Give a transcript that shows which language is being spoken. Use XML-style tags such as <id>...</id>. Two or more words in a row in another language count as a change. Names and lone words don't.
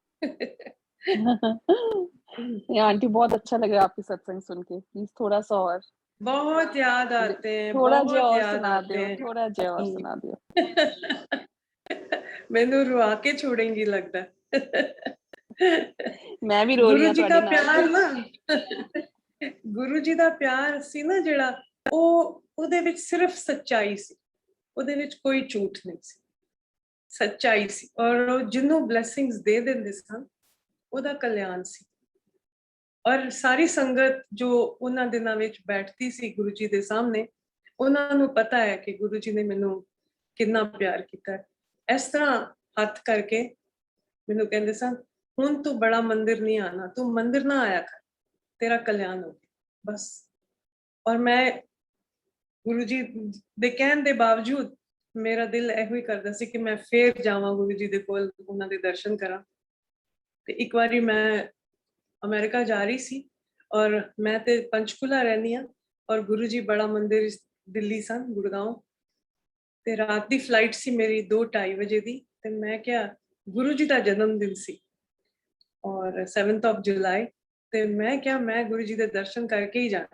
<hi>ये आंटी बहुत अच्छा लगा आपकी सत्संग सुन के, प्लीज थोड़ा सा और बहुत याद आते हैं, थोड़ा जय बहुत और याद सुना आते दो, हैं। थोड़ा जय और सुना दो।</hi> <pa>ਮੈਨੂੰ ਰੁਆ ਕੇ ਛੋੜੇਂਗੀ ਲਗਦਾ</pa> <hi>मैं भी रो रही गुरु हूं जी का</hi> <pa>ਤੁਹਾਡੇ ਨਾਲ। ਪਿਆਰ ਨਾ ਗੁਰੂ ਜੀ ਦਾ ਪਿਆਰ ਸੀ ਨਾ ਜਿਹੜਾ, ਉਹਦੇ ਵਿੱਚ ਸਿਰਫ ਸੱਚਾਈ ਸੀ, ਉਹਦੇ ਵਿੱਚ ਕੋਈ ਝੂਠ ਨਹੀਂ ਸੀ, ਸੱਚਾਈ ਸੀ। ਔਰ ਉਹ ਜਿਹਨੂੰ ਬਲੇਸਿੰਗਸ ਦੇ ਦਿੰਦੇ ਸਨ ਉਹਦਾ ਕਲਿਆਣ ਸੀ। ਔਰ ਸਾਰੀ ਸੰਗਤ ਜੋ ਉਹਨਾਂ ਦਿਨਾਂ ਵਿੱਚ ਬੈਠਦੀ ਸੀ ਗੁਰੂ ਜੀ ਦੇ ਸਾਹਮਣੇ, ਉਹਨਾਂ ਨੂੰ ਪਤਾ ਹੈ ਕਿ ਗੁਰੂ ਜੀ ਨੇ ਮੈਨੂੰ ਕਿੰਨਾ ਪਿਆਰ ਕੀਤਾ ਹੈ। ਇਸ ਤਰ੍ਹਾਂ ਹੱਥ ਕਰਕੇ ਮੈਨੂੰ ਕਹਿੰਦੇ ਸਨ, ਹੁਣ ਤੂੰ ਬੜਾ ਮੰਦਿਰ ਨਹੀਂ ਆਣਾ, ਤੂੰ ਮੰਦਿਰ ਨਾ ਆਇਆ ਕਰ,</pa> <hi>तेरा कल्याण हो गया बस।</hi> <pa>ਔਰ ਮੈਂ ਗੁਰੂ ਜੀ ਦੇ ਕਹਿਣੇ ਦੇ ਬਾਵਜੂਦ ਮੇਰਾ ਦਿਲ ਇਹੋ ਹੀ ਕਰਦਾ ਸੀ ਕਿ ਮੈਂ ਫੇਰ ਜਾਵਾਂ ਗੁਰੂ ਜੀ ਦੇ ਕੋਲ, ਉਹਨਾਂ ਦੇ ਦਰਸ਼ਨ ਕਰਾਂ। ਤੇ ਇੱਕ ਵਾਰੀ ਮੈਂ ਅਮਰੀਕਾ ਜਾ ਰਹੀ ਸੀ ਔਰ ਮੈਂ ਤੇ ਪੰਚਕੂਲਾ ਰਹਿੰਦੀ ਆ, ਔਰ ਗੁਰੂ ਜੀ ਬੜਾ ਮੰਦਿਰ ਦਿੱਲੀ ਸਨ, ਗੁੜਗਾਉਂ। ਤੇ ਰਾਤ ਦੀ ਫਲਾਈਟ ਸੀ ਮੇਰੀ 2:30 ਵਜੇ ਦੀ, ਤੇ ਮੈਂ ਕਿਹਾ ਗੁਰੂ ਜੀ ਦਾ ਜਨਮ ਦਿਨ ਸੀ ਔਰ</pa> <en>7th of July,</en> <pa>ਤੇ ਮੈਂ ਕਿਹਾ ਮੈਂ ਗੁਰੂ ਜੀ ਦੇ ਦਰਸ਼ਨ ਕਰਕੇ ਹੀ ਜਾਣਾ।</pa>